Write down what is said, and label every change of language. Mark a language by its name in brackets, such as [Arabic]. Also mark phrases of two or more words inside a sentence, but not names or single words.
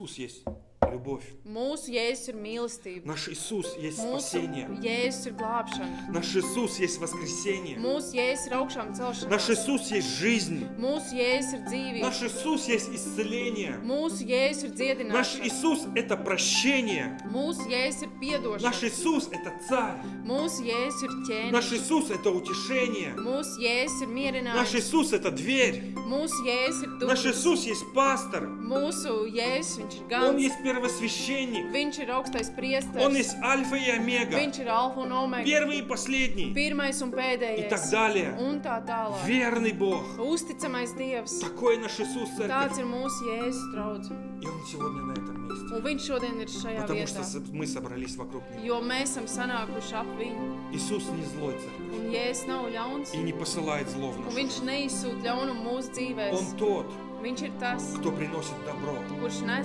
[Russian] Иисус есть любовь. [Latvian] Mūsu Jēzus ir mīlestība. [Russian] Наш Иисус есть [Latvian] Mūsu [Russian] спасение. [Latvian] Jēzus ir glābšana. [Russian] Наш Иисус есть воскресение. [Latvian] Mūsu Jēzus ir augšām [Russian] Наш [Latvian] celšanās. [Russian] Иисус есть жизнь. [Latvian] Mūsu Jēzus ir dzīvība. [Russian] Наш Иисус есть исцеление. [Latvian] Mūsu Jēzus ir [Russian] Наш [Latvian] dziedināšana. [Russian] Иисус это прощение. [Latvian] Mūsu Jēzus ir [Russian] Наш [Latvian] piedošana. [Russian] Иисус это царь. [Latvian] Mūsu Jēzus ir [Russian] Наш [Latvian] ķēniņš. [Russian] Иисус это утешение. [Latvian] Mūsu Jēzus ir [Russian] Наш [Latvian] mierinājums. [Russian] Иисус это дверь. [Latvian] Mūsu Jēzus ir [Russian] Наш [Latvian] durvis. [Russian] Иисус есть пастор. [Latvian] Mūsu Jēzus, viņš ir [Russian] Он [Latvian] gans. [Russian] есть первосвященник. [Latvian] Viņš ir augstais [Russian] Он [Latvian] priesteris. [Russian] есть альфа и омега. [Latvian] Viņš ir alfa un omega. [Russian] Первый и последний. [Latvian] Pirmais un [Russian] И [Latvian] pēdējais. [Russian] так далее. [Latvian] Un tā tālāk. [Russian] Верный Бог. [Latvian] Uzticamais Dievs. [Russian] Такой наш Иисус, церковь. [Latvian] Tāds ir mūsu Jēzus draudz. [Russian] И Он сегодня на этом месте. [Latvian] Un viņš šodien ir šajā [Russian] Потому [Latvian] vietā. [Russian] что мы собрались вокруг Него. [Latvian] Jo mēs esam sanākuši ap viņu. [Russian] Иисус не злой, церковь. [Latvian] Un Jēzus nav ļauns. [Russian] И не посылает зло в [Latvian] Un [Russian] нашу [Latvian] viņš [Russian] жизнь. [Latvian] neizsūt ļaunumu mūsu dzīvēs. [Russian] Он тот, [Latvian] Viņš ir tas, [Russian] кто приносит добро. [Latvian] kurš nes